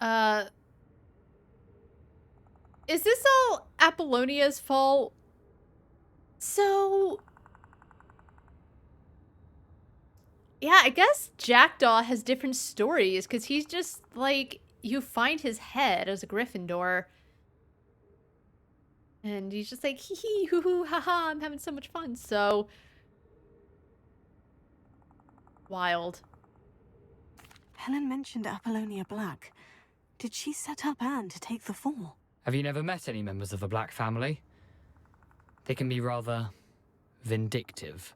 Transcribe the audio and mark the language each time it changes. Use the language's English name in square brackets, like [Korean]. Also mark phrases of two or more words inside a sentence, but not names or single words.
[English] Is this all Apollonia's fault? So... yeah, I guess Jackdaw has different stories, because he's just, like, you find his head as a Gryffindor. And he's just like, hee hee, hoo hoo, ha ha, I'm having so much fun, so... wild. Helen mentioned Apollonia Black. Did she set up Anne to take the fall? Have you never met any members of the Black family? They can be rather vindictive.